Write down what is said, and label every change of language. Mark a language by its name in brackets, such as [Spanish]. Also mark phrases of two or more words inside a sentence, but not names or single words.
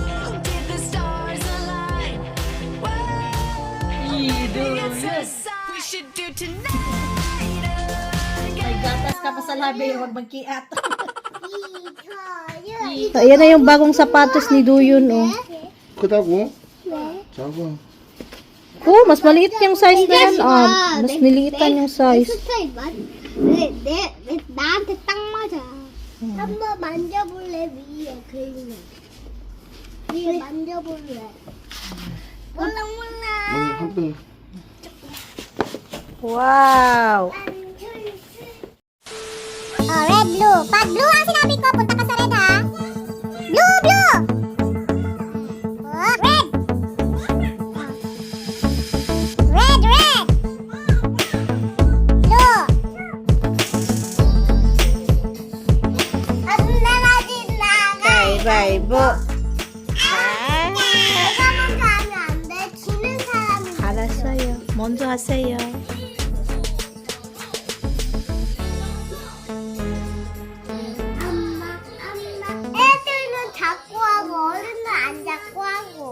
[Filipino] May gatas ka pa sa labi, huwag magkiat. Ayan na yung bagong sapatos ni Doyon, oh. [Korean] 크다고? 작아. [Filipino] Oh, mas maliit yung size na yan. Mas niliitan yung size. [Korean] 나한테 딱 맞아. 한번 만져볼래 위에 그림을. 위에 만져볼래. 몰랑몰랑. 한번 Wow! [English] Red, blue. [Filipino] Pag blue ang sinabi ko, punta ka sa red ha. [English] Blue, blue. Red. Red, red. [Filipino] Blue. Ang nalatin na. [Korean] 가위바위보. 내가 먼저 하면 안 돼. 지는 사람이. 알았어요. 먼저 하세요. 애들은 자꾸 하고 어른은 안 자꾸 하고.